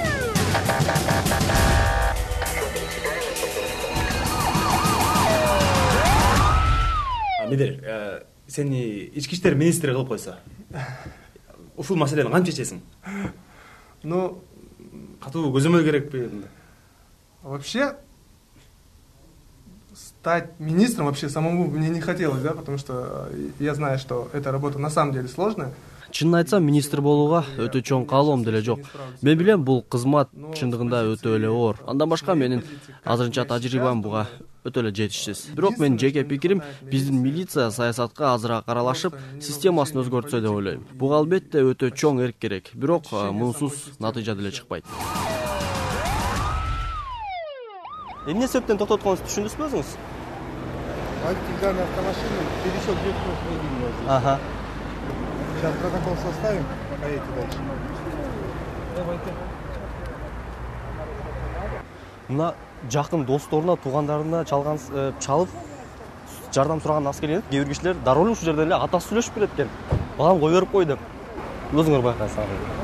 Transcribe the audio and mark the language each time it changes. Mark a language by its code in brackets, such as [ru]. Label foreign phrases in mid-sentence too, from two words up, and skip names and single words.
[ky] Мидер, сени ички иштер министри кылып койсо, ушул маселени кантип чечесиң? [ru] Ну, [ky] Катуу көзөмөл керекпи? [ru] вообще, стать министром вообще самому мне не хотелось, да, потому что я знаю, что эта работа на самом деле сложная. [ky] Чынын айтсам, министр болууга өтө чоң каалоом деле жок. Мен билем, бул кызмат чындыгында өтө эле оор. Андан башка менин азырынча тажрыйбам буга өтө эле жетишсиз. Бирок менин жеке пикирим, биздин милиция саясатка азыраак аралашып, системасын өзгөртсө деп ойлойм. Буга албетте өтө чоң эрк керек, бирок мунусуз натыйжа деле чыкпайт. Эмне себептен токтотконуңузду түшүндүңүзбү өзүңүз? [ru] Антиганный автомашина пересек бешеную линию. Ага. Сейчас протокол составим, поедете дальше. [ky] Мына жакын досторуна, туугандарына чалып жардам сураган аз келген. Кээ бир кишилер дароо ушул жерден эле атасы сүйлөшүп берет экен. Балам кой берип кой деп. Өзүңөр байкайсыңар.